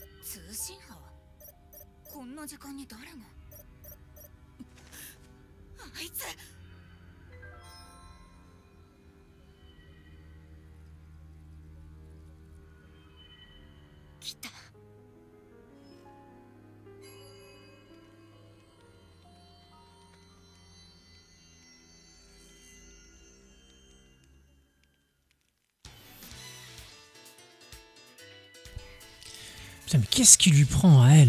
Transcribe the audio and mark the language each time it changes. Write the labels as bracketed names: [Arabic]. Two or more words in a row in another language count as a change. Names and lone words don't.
[Japanese] 通信波？こんな時間に誰が？あいつ！来た。 [French] Putain, mais qu'est-ce qui lui prend à elle?